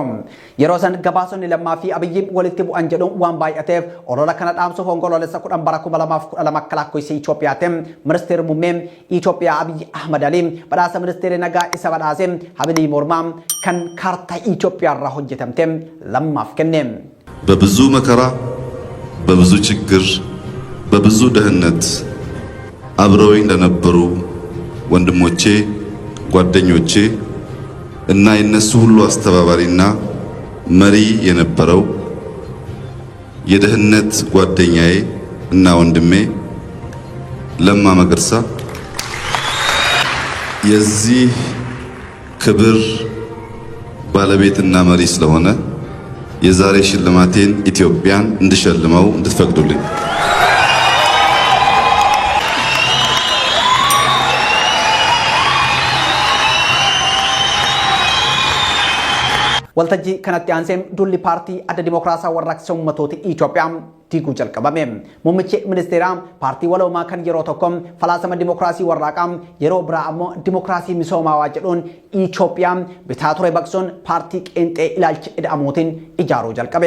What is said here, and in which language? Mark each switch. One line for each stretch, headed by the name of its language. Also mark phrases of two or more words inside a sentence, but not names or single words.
Oromo: Yeroo san gabaasonni Lammaa fi Abiyyi walitti bu'an jedhuun waan baay'ateef olola kana dhaamsuuf onkoloolessa 10 bara 2012 akka lakkoofsa Itoophiyaatti ministeerri muummee Itoophiyaa Abiyyi Ahmad Ali badhaasa ministeera nagaa isa badhaasee habilii mormaa kan kaartaa Itoophiyaa irraa hojjetamte Lammaaf kenne.
Amharic: በብዙ መከራ በብዙ ችግር በብዙ ድህነት አብረውኝ ለነበሩ ወንድሞቼ ጓደኞቼ እና የነሱ ሁሉ አስተባባሪና መሪ የነበረው የደህንነት ጓደኛዬ እና ወንድሜ ለማ መገርሳ የዚህ ክብር ባለቤትና መሪ ስለሆነ የዛሬ ሽልማቴን ኢትዮጵያን እንድሸልመው እንድትፈቅዱልኝ።
Oromo: Waltajjii kanatti aansee dulli paartii adda dimokiraasaa warraaqsa uummattoota Itoophiyaa diiguu jalqabame. Muummichi ministeeraa paartii waloomaa kan yeroo tokko falaasama dimokiraasii warraaqaa yeroo biraa ammoo dimokiraasii misoomaa jedhuun Itoophiyaa bitaa ture baqsuun paartii qeenxee ilaalcha ida'amuutiin ijaaruu jalqabe.